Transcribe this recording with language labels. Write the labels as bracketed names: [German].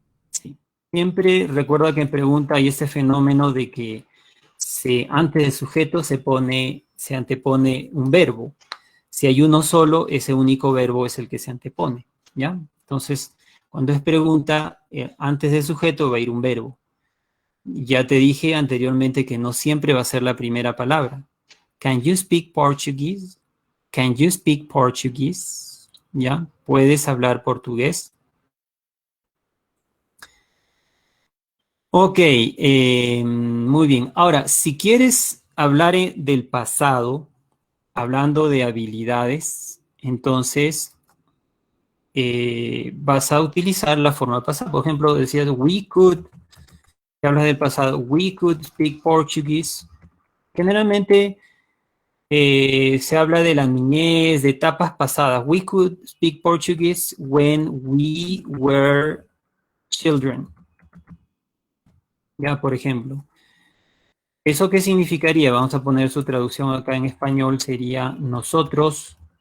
[Spanish] Sí. Siempre recuerda que en pregunta hay este fenómeno de que antes del sujeto se antepone un verbo. Si hay uno solo, ese único verbo es el que se antepone, ¿ya? Entonces, cuando es pregunta, antes del sujeto va a ir un verbo. Ya te dije anteriormente que no siempre va a ser la primera palabra. [English] Can you speak Portuguese? Can you speak Portuguese? [Spanish] ¿Ya? ¿Puedes hablar portugués? Ok, muy bien. Ahora, si quieres hablar del pasado, hablando de habilidades, entonces vas a utilizar la forma pasada. Por ejemplo, decías, [English] we could, [Spanish] te hablas del pasado, [English] we could speak Portuguese. [Spanish] Generalmente se habla de la niñez, de etapas pasadas. [English] We could speak Portuguese when we were children. [Spanish] Ya, por ejemplo. ¿Eso qué significaría? Vamos a poner su traducción acá en español. Sería nosotros